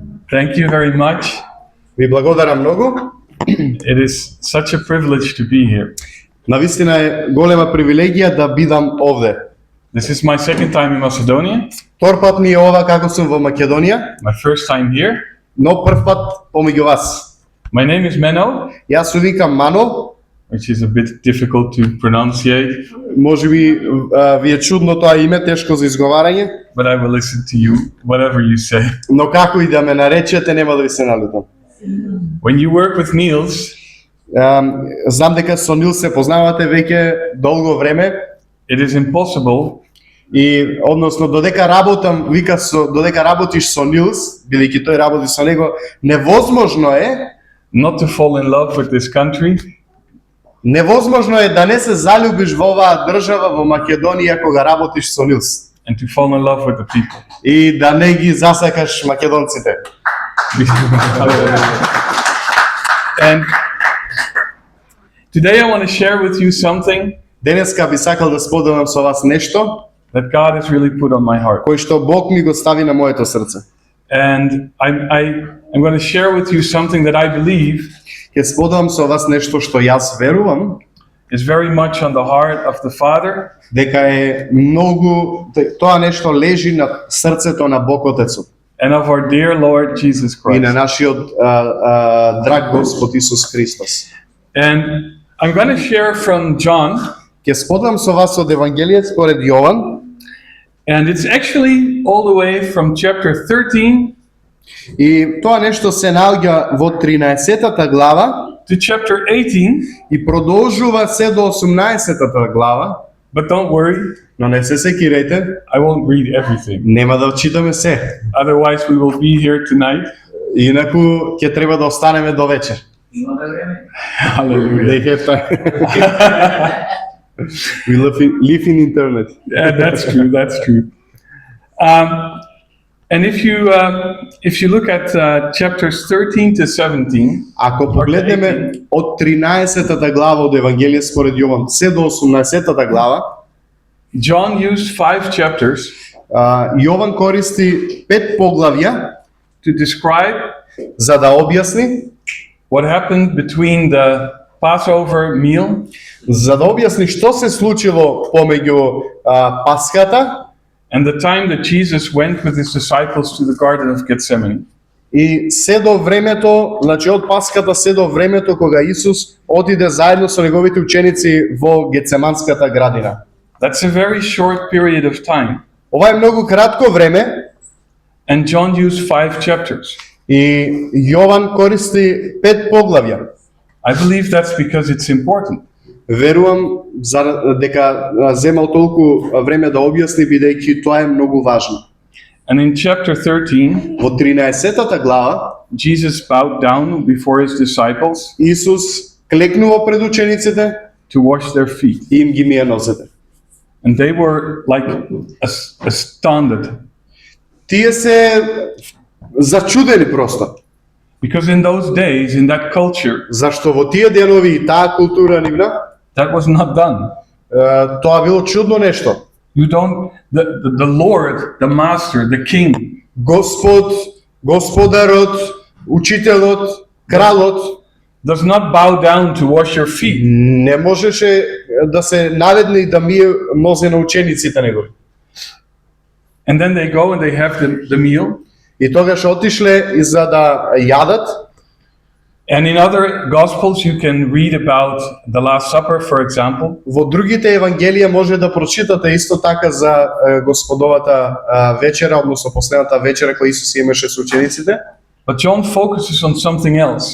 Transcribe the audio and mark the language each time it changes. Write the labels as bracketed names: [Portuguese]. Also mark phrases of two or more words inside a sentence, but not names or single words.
[English] Thank you very much. [Macedonian] Ви благодарам многу. [English] It is such a privilege to be here. [Macedonian] Навистина е голема привилегија да бидам овде. [English] This is my second time in Macedonia, [Macedonian] Втор пат ми е ова како сум во Македонија, [English] my first time here. [Macedonian] но прв пат помеѓу вас. [English] My name is Menno, [Macedonian] Јас се викам Мано, [English] which is a bit difficult to pronunciate, [Macedonian] можеби ви е чудно тоа име, тешко за изговарање, [English] but I will listen to you, whatever you say. [Macedonian] но како и да ме наречете, нема да ви се налутам. [English] When you work with Niels, [Macedonian] Знам дека со Нил се познавате веќе долго време [English] it is impossible [Macedonian] и односно додека работиш со Нилс, бидејќи тој работи со него, невозможно е [English] not to fall in love with this country [Macedonian] невозможно е да не се залюбиш во оваа држава во Македонија кога работиш со Нилс [English] and to fall in love with the people. [Macedonian] и да не ги засакаш македонците. [English] And today I want to share with you something [Macedonian] Денеска би сакал да споделам со вас нешто [English] that God has really put on my heart. [Macedonian] кој што Бог ми го стави на моето срце. [English] And I'm going to share with you something that I believe [Macedonian] Ќе споделам со вас нешто што јас верувам [English] is very much on the heart of the Father [Macedonian] дека е многу тоа нешто лежи на срцето на Бог Отецот [English] and of our dear Lord Jesus [Macedonian] и на [English] Christ. [Macedonian] нашиот драг Господ Исус Христос. [English] And I'm going to share from John, [Macedonian] Ќе споделам со вас од Евангелието според Јован [English] and it's actually all the way from chapter 13 [Macedonian] и тоа нешто се наоѓа во 13-тата глава [English] to chapter 18, [Macedonian] и продолжува се до 18-тата глава, [English] but don't worry, [Macedonian] но не се секирајте, [English] I won't read everything. [Macedonian] нема да читаме се. [English] Otherwise, we will be here tonight. [Macedonian] Инаку ќе треба да останеме до вечер. [English] Hallelujah. They have time. We live in internet. Yeah, that's true. That's true. And if you look at chapters 13 to 17, [Macedonian] Ако погледнеме од 13-тата глава од Евангелие според Јован се до 18-тата глава, [English] John used 5 chapters [Macedonian] Јован користи 5 поглавја [English] to describe [Macedonian] за да објасни, [English] what happened between the Passover meal [Macedonian] за да објасни што се случило помеѓу Паската [English] and the time that Jesus went with his disciples to the Garden of Gethsemane. [Macedonian] и се до времето, значи од Паската се до времето кога Исус отиде заедно со неговите ученици во Гецеманската градина. [English] That's a very short period of time. [Macedonian] Ова е многу кратко време [English] And John used 5 chapters. [Macedonian] и Јован користи 5 поглавја. [English] I believe that's because it's important. [Macedonian] Верувам дека земал толку време да објасни бидејќи тоа е многу важно. [English] And in chapter 13, [Macedonian] Во 13-тата глава [English] Jesus bowed down before his disciples [Macedonian] Исус клекнува пред учениците [English] to wash their feet. [Macedonian] и им ги мие нозете. [English] And they were like astounded [Macedonian] Тие се зачудени просто, [English] because in those days, in that culture, [Macedonian] зашто во тие денови и таа култура нивна, [English] that was not done. [Macedonian] тоа било чудно нешто. [English] You don't, the Lord, the Master, the King, [Macedonian] Господ, Господарот, Учителот, Кралот [English] does not bow down to wash your feet. [Macedonian] не можеше да се наведне и да мие нозе на учениците негови. [English] And then they go and they have the meal. [Macedonian] И тогаш отишле и за да јадат. [English] And in other Gospels, you can read about the Last Supper, for example. [Macedonian] Во другите евангелија може да прочитате исто така за Господовата вечера, односно последната вечера која Исус имаше со учениците. [English] But John focuses on something else.